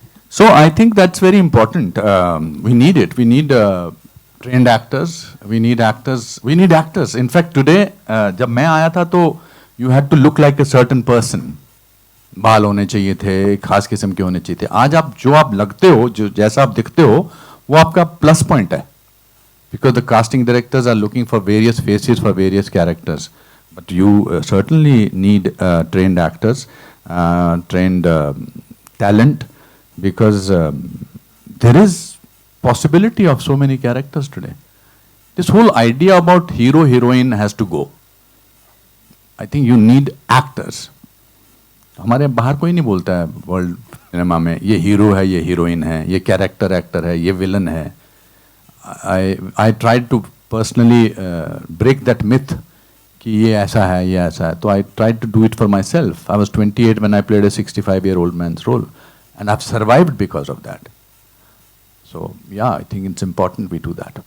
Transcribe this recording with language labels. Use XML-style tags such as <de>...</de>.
<en>So I think that's very important. We need it. We need trained actors. We need actors. We need actors. In fact, today,</en> <hi>जब मैं आया था तो</hi> <en>you had to look like a certain person.</en> <hi>बाल होने चाहिए थे, खास किस्म के होने चाहिए थे. आज आप जो आप लगते हो, जो जैसा आप दिखते हो, वो आपका प्लस पॉइंट है.</hi> <en>Because the casting directors are looking for various faces for various characters. But you certainly need trained actors, trained talent. Because there is possibility of so many characters today. This whole idea about hero heroine has to go. I think you need actors.</en> <hi>हमारे बाहर कोई नहीं बोलता है world cinema में ये hero है, ये हीरोइन है, ये कैरेक्टर एक्टर है, ये विलन है.</hi> <en>I tried to personally break that myth</en> <hi>कि ये ऐसा है, ये ऐसा है.</hi> <en>तो I tried to do it for myself. I was 28 when I played a 65-year-old man's role. And I've survived because of that. So, yeah, I think it's important we do that.</en>